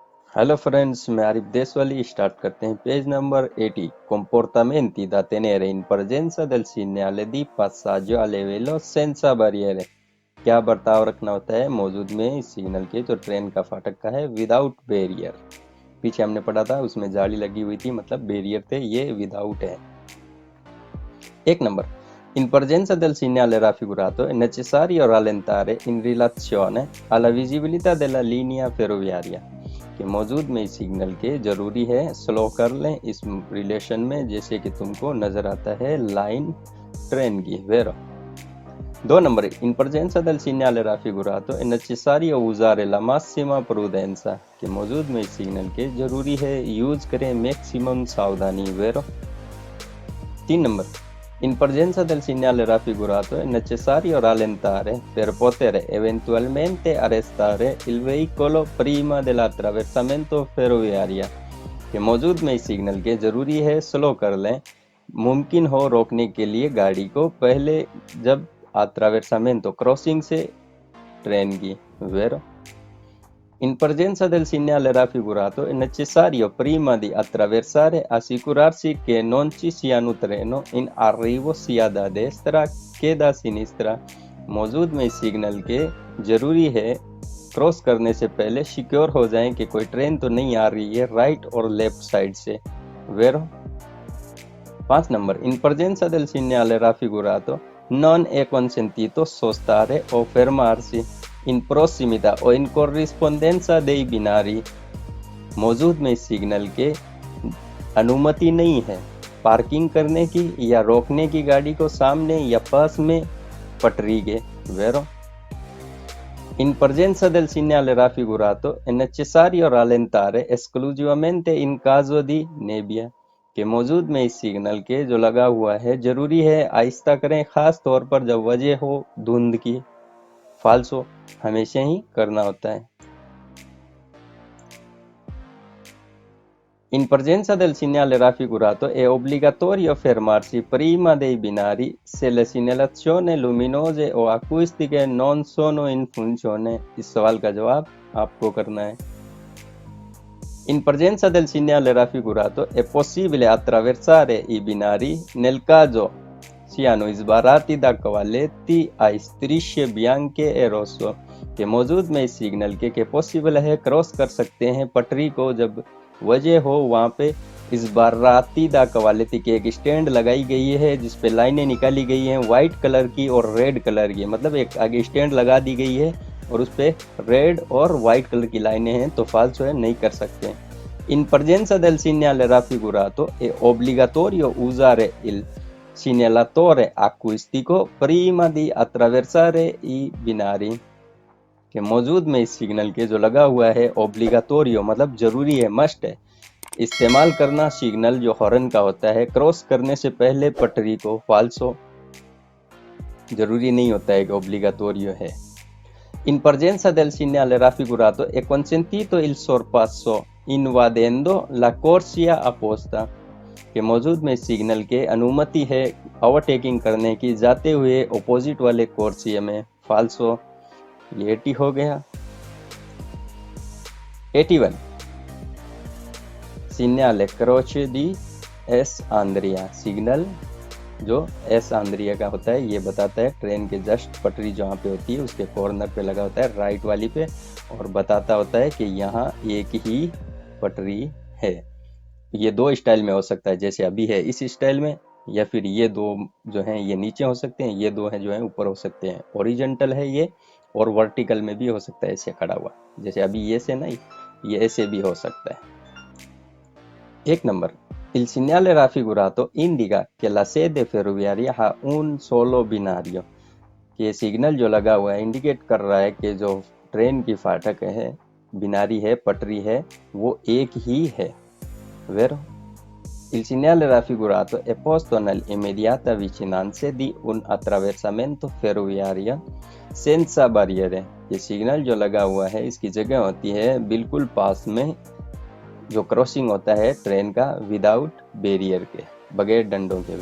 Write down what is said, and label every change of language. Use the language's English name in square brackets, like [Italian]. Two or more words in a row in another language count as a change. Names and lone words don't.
[English] hello friends, [Hindi] मैं आरिफ देशवाली। स्टार्ट करते हैं [English] page number [Hindi] 80। [Italian] Comportamenti da tenere in presenza del segnale di passaggio a livello senza barriere। [Hindi] क्या बर्ताव रखना होता है मौजूद में इस सिग्नल के जो ट्रेन का फाटक का है [English] without barrier. [Hindi] पीछे हमने पढ़ा था उसमें जाली लगी हुई थी, मतलब बैरियर थे, ये विदाउट है। एक नंबर, [Italian] in presenza del segnale raffigurato è necessario rallentare in relazione alla visibilità della linea ferroviaria। [Hindi] कि मौजूद में इस सिग्नल के जरूरी है स्लो कर लें इस रिलेशन में जैसे कि तुमको नजर आता है लाइन ट्रेन की। वेरो दो नंबर, [Italian] in presenza del segnale raffigurato è necessario usare la massima prudenza। [Hindi] कि मौजूद में इस सिग्नल के जरूरी है यूज करें मैक्सिमम सावधानी। वेरो तीन नंबर, [Italian] in presenza del segnale raffigurato è necessario rallentare per poter eventualmente arrestare il veicolo prima dell'attraversamento ferroviario। [Hindi] कि मौजूद में इस सिग्नल के जरूरी है स्लो कर लें मुमकिन हो रोकने के लिए गाड़ी को पहले जब attraversamento क्रॉसिंग से ट्रेन की। [Italian] वेरो in presenza del segnale raffigurato è necessario prima di attraversare assicurarsi che non ci siano treni in arrivo sia da destra che da sinistra। [Hindi] मौजूद में इस सिग्नल के जरूरी है क्रॉस करने से पहले सिक्योर हो जाएं कि कोई ट्रेन तो नहीं आ रही है राइट और [English] left side [Hindi] से। वेरो पांच नंबर, [Italian] in presenza del segnale raffigurato non è consentito sostare o fermarsi in prossimità o in corrispondenza dei binari। [Hindi] मौजूद में इस सिग्नल के अनुमति नहीं है पार्किंग करने की या रोकने की गाड़ी को सामने या पास में पटरी के। [Italian] वेरो in presenza del segnale raffigurato è necessario rallentare esclusivamente in caso di nebbia। [Hindi] कि मौजूद में इस सिग्नल के जो लगा हुआ है जरूरी है आहिस्ता करें खास तौर पर जब वजह हो धुंध की। फाल्सो हमेशा ही करना होता है। [Italian] In presenza del segnale raffigurato è obbligatorio fermarsi prima dei binari se le segnalazioni luminose o acustiche non sono in funzione। [Hindi] इस सवाल का जवाब आपको करना है। [Italian] In presenza del segnale raffigurato è possibile attraversare i binari nel caso siano sbarrati da cavalletti a strisce bianche e rosso। [Hindi] के मौजूद में इस सिग्नल के पॉसिबल है क्रॉस कर सकते हैं पटरी को जब वजह हो वहाँ पे [Italian] sbarrati da cavalletti [Hindi] की एक स्टैंड लगाई गई है जिस पे लाइनें निकाली गई हैं [English] white color [Hindi] की और [English] red color [Hindi] की। मतलब एक आगे स्टैंड लगा दी गई है और उस पे रेड और [English] white color [Hindi] की लाइनें हैं तो फाल्सो है, नहीं कर सकते। [Italian] In presenza del segnale raffigurato è obbligatorio usare il segnalatore acustico prima di attraversare i binari। [Hindi] कि मौजूद में इस सिग्नल के जो लगा हुआ है ओब्लिगाटोरियो मतलब जरूरी है मस्ट है इस्तेमाल करना सिग्नल जो हॉर्न का होता है क्रॉस करने से पहले पटरी को। फाल्सो जरूरी नहीं होता है कि ओब्लिगाटोरियो है। [Italian] In presenza del segnale raffigurato è consentito il sorpasso invadendo la corsia apposta। [Hindi] कि मौजूद में सिग्नल के अनुमति है ओवरटेकिंग करने की जाते हुए ऑपोजिट वाले कोर्सिया में। फाल्सो ये 80 हो गया। [Italian] 81 segnale croce di S Andrea। [Hindi] सिग्नल जो एस आंद्रिया का होता है ये बताता है ट्रेन के जस्ट पटरी जहाँ पे होती है उसके कॉर्नर पे लगा होता है राइट वाली पे और बताता होता है कि यहाँ एक ही पटरी है। ये दो स्टाइल में हो सकता है जैसे अभी है इस स्टाइल में या फिर ये दो जो हैं ये नीचे हो सकते हैं, ये दो हैं जो हैं ऊपर हो सकते हैं। ओरिजेंटल है ये और वर्टिकल में भी हो सकता है ऐसे खड़ा हुआ जैसे अभी ये से नहीं ये ऐसे भी हो सकता है। एक नंबर, [Italian] il segnale raffigurato indica che la sede ferroviaria ha un solo binario। [Hindi] ये सिग्नल जो लगा हुआ है इंडिकेट कर रहा है कि जो ट्रेन की फाटक है बिनारी है पटरी है वो एक ही है। [Italian] Vero? Il segnale raffigurato è posto nell'immediata vicinanza di un attraversamento ferroviario senza barriere। [Hindi] ये सिग्नल जो लगा हुआ है इसकी जगह होती है बिल्कुल पास में जो क्रॉसिंग होता है ट्रेन का [English] without barrier [Hindi] के बगैर डंडों के।